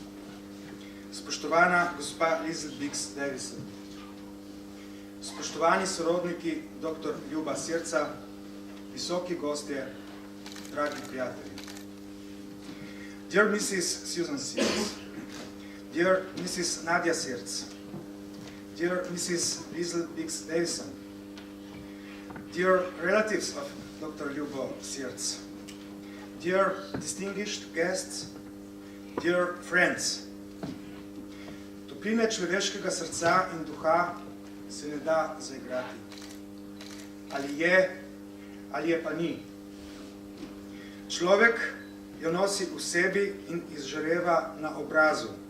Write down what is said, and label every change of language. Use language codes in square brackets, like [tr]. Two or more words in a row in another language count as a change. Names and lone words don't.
[sl] spoštovana gospa Liesl Bix Davison, spoštovani sorodniki dr. Ljuba Sirca, visoki gostje, dragi prijatelji. [en] Dear Mrs. Susan Sirc, dear Mrs. Nadja Sirc, dear Mrs. Liesl Bix Davison, dear relatives of Dr. Ljubo Sirc, dear distinguished guests, dear friends, [sl] topline človeškega srca in duha se ne da zaigrati. Ali je pa ni. Človek jo nosi v sebi in izžareva na obrazu.